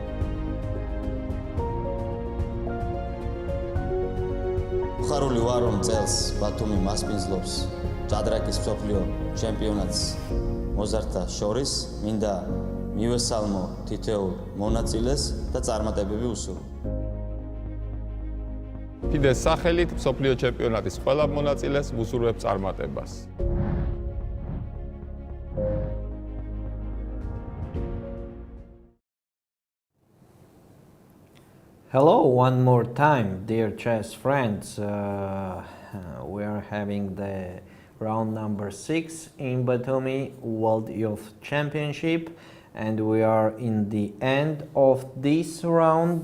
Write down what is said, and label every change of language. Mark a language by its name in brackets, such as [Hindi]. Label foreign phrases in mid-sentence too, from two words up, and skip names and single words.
[Georgian] ხარული ვარ რომ წელს ბათუმი მასპინძლობს ჭადრაკის მსოფლიო ჩემპიონატს მოზარდთა შორის მინდა მივესალმო თითოეულ მონაწილეს და წარმატებები უსურვო FIDE-ს სახელით მსოფლიო ჩემპიონატის ყველა მონაწილეს ვუსურვებ წარმატებას. [English] Hello, one more time, dear chess friends. We are having the round number 6 in Batumi World Youth Championship, and we are in the end of this round.